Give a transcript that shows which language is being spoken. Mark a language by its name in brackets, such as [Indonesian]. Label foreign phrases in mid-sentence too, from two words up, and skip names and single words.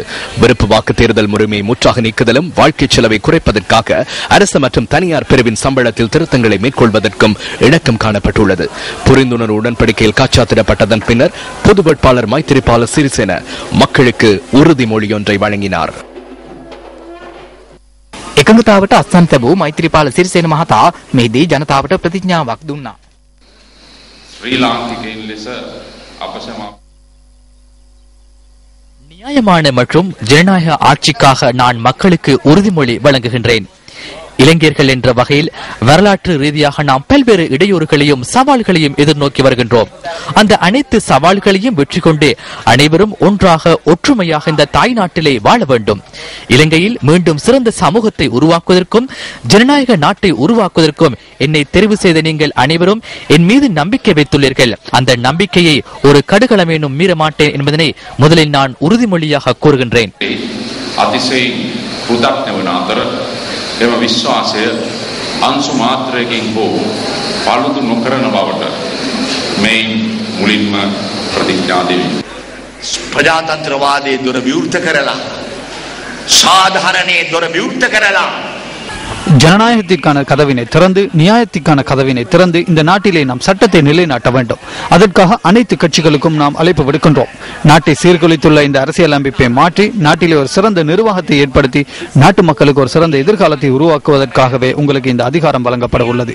[Tamil] விருப்பு வாக்கு தேர்தல் முறைமையை முற்றாக நீக்குதலும் வாழ்க்கை செலவை குறைப்பதற்காக அரசு மற்றும் தனியார் பிரிவின் சம்பளத்தில் திருத்தங்களை மேற்கொள்வதற்கும் இணக்கம் காணப்பட்டுள்ளது. புரிந்துணர்வு உடன்படிக்கையில் கைச்சாத்திடப்பட்டதன் பின்னர் பொது வேட்பாளர் மைத்ரிபால சிறிசேன மக்களுக்கு உறுதிமொழியொன்றை வழங்கினார். [Sinhala] එකඟතාවට අත්සන් ලැබූ මෛත්‍රීපාල සිරිසේන මහතා මෙහිදී ජනතාවට ප්‍රතිඥාවක් දුන්නා. [Tamil] நியாயமான மற்றும் ஜனநாயக ஆட்சிக்காக நான் மக்களுக்கு உறுதிமொழி வழங்குகின்றேன். இளைஞர்கள் என்ற வகையில் வரலாற்று ரீதியாக நாம் பல்வேறு இடையூறுகளையும் சவால்களையும் எதிர்நோக்கி வருகின்றோம். அந்த அனைத்து சவால்களையும் வெற்றி கொண்டு அனைவரும் ஒன்றாக ஒற்றுமையாக இந்த தாய் நாட்டிலே வாழ வேண்டும். இலங்கையில் மீண்டும் சிறந்த சமூகத்தை உருவாக்குவதற்கும் ஜனநாயக நாட்டை உருவாக்குவதற்கும் என்னை தெரிவு செய்த நீங்கள் அனைவரும் என் மீது நம்பிக்கை வைத்துள்ளீர்கள். அந்த நம்பிக்கையை ஒரு கடுகளமேனும் மீற மாட்டேன் என்பதனை முதலில் நான் உறுதிமொழியாக கூறுகின்றேன். [Sinhala] එම විශ්වාසය අංශු මාත්‍රයකින් හෝ පාලුදු නොකරන බවට මෙයින් මුලින්ම ප්‍රතිඥා දෙමි. ප්‍රජාතන්ත්‍රවාදයේ දොර විවෘත කරලා සාධාරණයේ දොර විවෘත කරලා [Tamil] ஜனநாயகத்திற்கான கதவினை திறந்து நியாயத்திற்கான கதவினை திறந்து இந்த நாட்டிலே நாம் சட்டத்தை நிலைநாட்ட வேண்டும். அதற்காக அனைத்து கட்சிகளுக்கும் நாம் அழைப்பு விடுக்கின்றோம். நாட்டை சீர்குலைத்துள்ள இந்த அரசியல் அமைப்பை மாற்றி நாட்டிலே ஒரு சிறந்த நிர்வாகத்தை ஏற்படுத்தி நாட்டு மக்களுக்கு ஒரு சிறந்த எதிர்காலத்தை உருவாக்குவதற்காகவே உங்களுக்கு இந்த அதிகாரம் வழங்கப்பட உள்ளது.